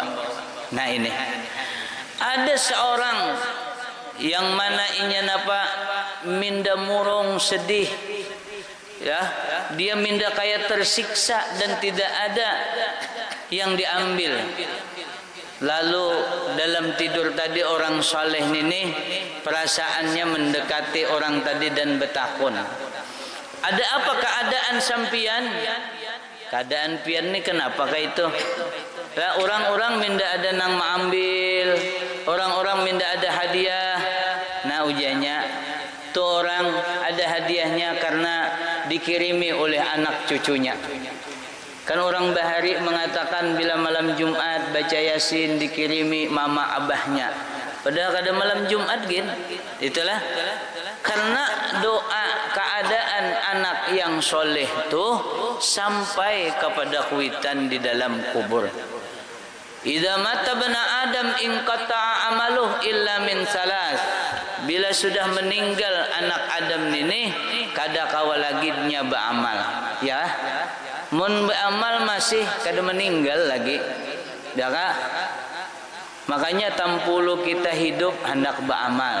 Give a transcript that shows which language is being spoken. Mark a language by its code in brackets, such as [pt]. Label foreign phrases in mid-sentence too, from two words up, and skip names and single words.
[bjn] Nah ini, ada seorang yang mana inya minda murung sedih, ya, dia minda kayak tersiksa dan tidak ada yang diambil. Lalu dalam tidur tadi orang saleh ini perasaannya mendekati orang tadi dan bertakun, ada apa keadaan sampian? Keadaan pian ini kenapa kayak itu? lah orang-orang minda ada nang mengambil, orang-orang minda ada hadiah. Nah ujiannya tuh orang ada hadiahnya karena dikirimi oleh anak cucunya. Kan orang Bahari mengatakan bila malam Jumat baca Yasin dikirimi mama abahnya. Padahal kada malam Jumat gin. Itulah karena doa keadaan anak yang soleh tuh sampai kepada kuitan di dalam kubur. [ar] إذا مات ابن آدم انقطع عمله إلا من ثلاث. [bjn] Bila sudah meninggal anak Adam ini kada kawalagidnya beramal. Ya. Mun beramal masih kada meninggal lagi. Ya kah? Makanya tampulu kita hidup hendak beramal.